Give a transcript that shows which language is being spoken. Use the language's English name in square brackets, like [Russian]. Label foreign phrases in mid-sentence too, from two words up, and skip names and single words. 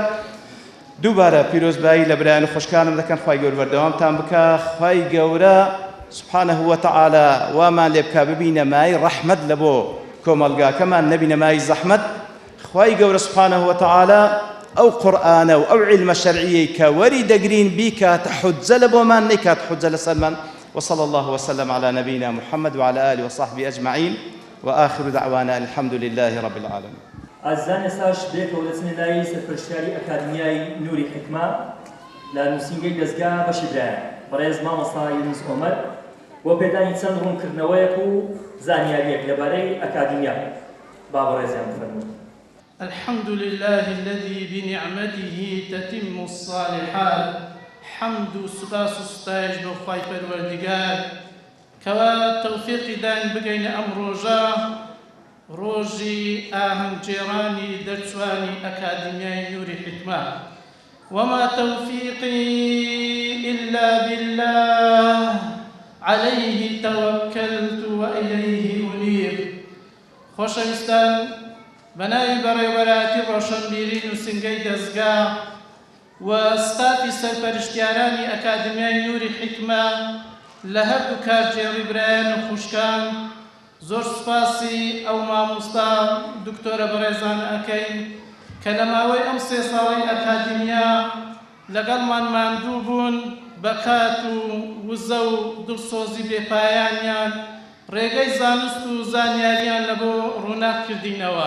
[Central Kurdish] دووبارە پیرۆزبایی لە برایان و خۆشکانم دەکەن، خوای گەورە بەردەوامتان بکە، خوای گەورە [Arabic] سبحانه وتعالى [Central Kurdish] وامان لێ بکە ببینە مای ڕەحمەت لە بۆ کۆمەلگاکەمان، نەبینە مای زەحمەت. خوای گەورە [Arabic] سبحانه وتعالى [Central Kurdish] ئەو قورئانە و ئەو عیلمە شەرعیەی کە وەری دەگرین بیکاتە حجە لە بۆمان، نەیکات حجە لەسەرمان. [Arabic] وصلى الله وسلم على نبينا محمد وعلى آله وصحبه أجمعين وآخر دعوانا الحمد لله رب العالمين. [Central Kurdish] ئازان ئێساش بێتەوە دەچنە لای سەرپەرشتیاری ئەکادمیای نوری حکمە لە نووسینگەی دەستگا بەشی برایان بەڕێز مامۆستا یونس ئۆمەر بۆ پێدانی چەند ڕوونکردنەوەیەک و زانیاریەک لەبارەی ئەکادمیا. با بەڕێزیان بفەرموون. [Arabic] الحمد لله الذي بنعمته تتم الصالحات. [Central Kurdish] حمد و سپاس و ستایش بۆ خوای پەروەردیگار کەوا تەوفیقی داین بگەینە ئەم ڕۆژە، ڕۆژی ئاهەنگگێڕانی دەرچوانی ئەکادمیای نوری حکمە. [Arabic] وما توفيقي إلا بالله عليه توكلت وإليه أنيب. [Central Kurdish] خۆشەویستان، بەناوی بەڕێوەبەراتی ڕۆشنبیری نووسینگەی دەستگا و ستافی سەرپەرشتیارانی ئەکادمیای نوری حکمە لە هەردوو کارجێڕی برایان و خوشکان زۆر سوپاسی ئەو مامۆستا دکتۆرە بەڕێزان ئەکەین کە لە ماوەی ئەم 3 ساڵەی ئەکادمیا لەگەڵمان ماندوو بوون بە کات و وزە و دڵسۆزی بێپایانیان ڕێگەی زانست و زانیاریان لە بۆ ڕووناکردینەوە.